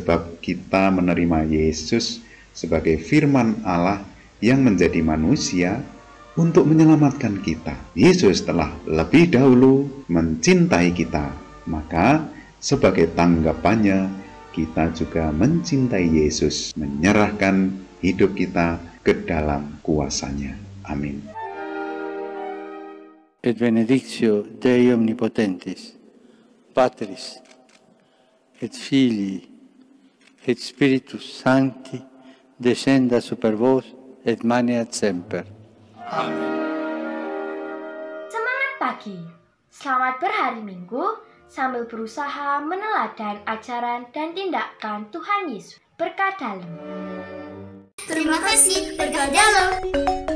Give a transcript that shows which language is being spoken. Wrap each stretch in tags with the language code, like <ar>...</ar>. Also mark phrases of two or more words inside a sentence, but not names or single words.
<id>Sebab kita menerima Yesus sebagai firman Allah yang menjadi manusia untuk menyelamatkan kita. Yesus telah lebih dahulu mencintai kita, maka sebagai tanggapannya kita juga mencintai Yesus, menyerahkan hidup kita ke dalam kuasa-Nya. Amin.</id> <la>Et benedictio Dei omnipotentis, Patris, et Filii, et Spiritus Sancti, descenda super vos et maneat semper. Amen.</la> <id>Semangat pagi. Selamat berhari Minggu sambil berusaha meneladan ajaran dan tindakan Tuhan Yesus.</id> <jv>Berkah dalam.</jv> <id>Terima kasih,</id> <jv>berkah dalam.</jv>